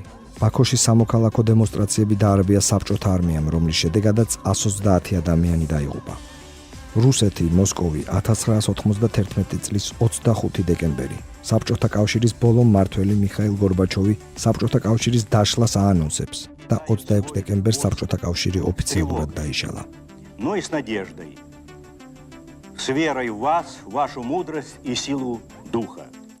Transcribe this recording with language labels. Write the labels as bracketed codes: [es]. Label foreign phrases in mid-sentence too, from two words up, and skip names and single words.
[ka] ბაქოში სამოქალაქო დემონსტრაციები დაარბია საბჭოთა არმიამ, რომლის შედეგადაც 130 ადამიანი დაიღუპა. რუსეთი, მოსკოვი 1991 წლის 25 დეკემბერი. საბჭოთა კავშირის ბოლო მმართველი მიხაილ გორბაჩოვი საბჭოთა კავშირის დაშლას აანონსებს და 26 დეკემბერს საბჭოთა კავშირი ოფიციალურად დაიშალა. [ru] Но и с надеждой, с верой в вас, вашу мудрость и силу духа.